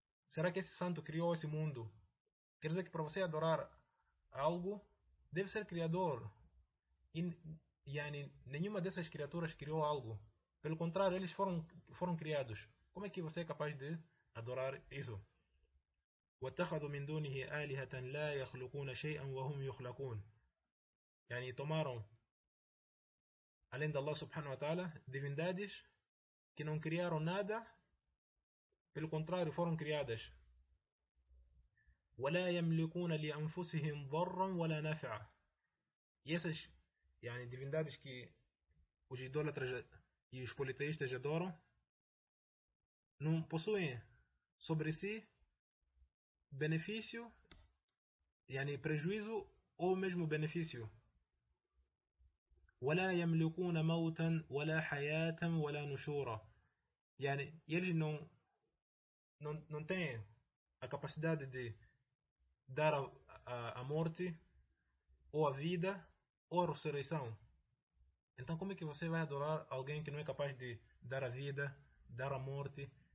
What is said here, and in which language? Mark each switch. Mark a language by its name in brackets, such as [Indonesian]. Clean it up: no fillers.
[Portuguese] Será que esse santo criou esse mundo? Quer dizer que para você adorar algo, deve ser criador. E nenhuma dessas criaturas criou algo. Pelo contrário, eles foram criados. Como é que você é capaz de adorar isso? [Arabic] واتخذوا من دونه آلهة لا يخلقون شيئا وهم يخلقون. [Portuguese] Tomaram, além de Allah subhanahu wa ta'ala, divindades que não criaram nada, pelo contrário, foram criadas. [Arabic] ولا يملكون لأنفسهم ضرا ولا نفعا. [Portuguese] Essas, divindades que os idólatras e os politeístas adoram, não possuem sobre si benefício, prejuízo ou mesmo benefício. [Arabic] ولا يملكون موتا ولا حياة ولا نشورا. [Portuguese] Eles não têm a capacidade de dar a morte, ou a vida, ou a ressurreição. Então, como é que você vai adorar alguém que não é capaz de dar a vida, dar a morte?